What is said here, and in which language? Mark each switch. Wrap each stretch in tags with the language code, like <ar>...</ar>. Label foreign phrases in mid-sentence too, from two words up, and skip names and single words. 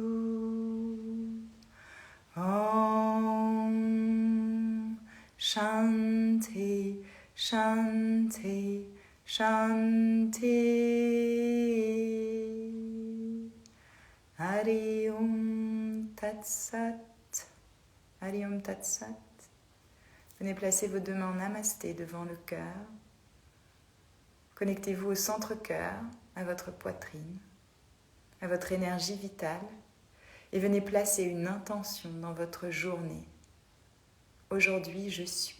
<sa>Om Shanti Shanti Shanti. Hari Om Tat Sat. Hari Om Tat Sat.</sa> <fr>Venez placer vos deux mains en namasté devant le cœur. Connectez-vous au centre-cœur, à votre poitrine, à votre énergie vitale et venez placer une intention dans votre journée. Aujourd'hui, je suis.</fr>